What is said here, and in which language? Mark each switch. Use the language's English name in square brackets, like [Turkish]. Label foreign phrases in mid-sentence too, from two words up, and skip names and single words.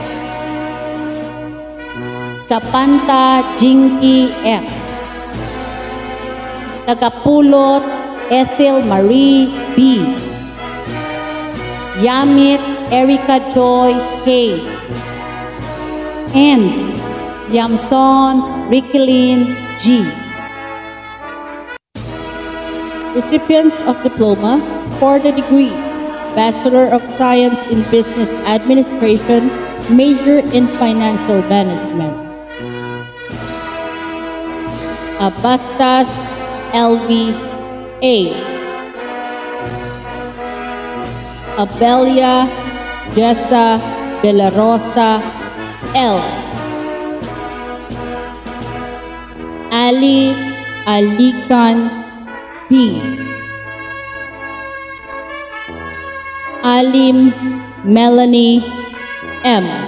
[English] Sapanta Jinky F. Tagapulot Ethel Marie B. Yamit Erica Joyce K. And Yamson Ricklin G. Recipients of diploma for the degree Bachelor of Science in Business Administration, major in Financial Management. Abastas LV A. Abelia Jessa de la Rosa L. Ali Alikan D. Alim Melanie M.